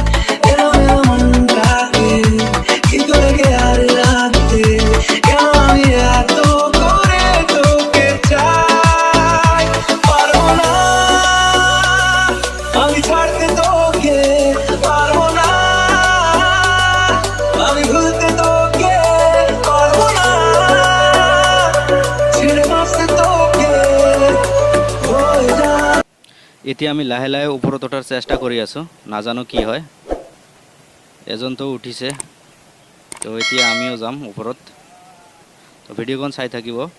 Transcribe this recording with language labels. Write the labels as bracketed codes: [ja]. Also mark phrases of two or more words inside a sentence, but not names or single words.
[bn] মনটাকে কি করে গে আর রাতে কেন আমি এত করে তোকে চাই পারবো না আমি ছাড়তে তোকে পারবো না আমি ভুলতে তোকে পারবো না ছেড়ে বাঁচতে তোকে হয়ে যা [as] এতিয়া আমি লাহে লাহে ওপৰত উঠাৰ চেষ্টা কৰি আছো নাজানো কি হয় এজন তো উঠিছে তো এতিয়া আমিও যাম ওপৰত তো ভিডিওখন চাই থাকিব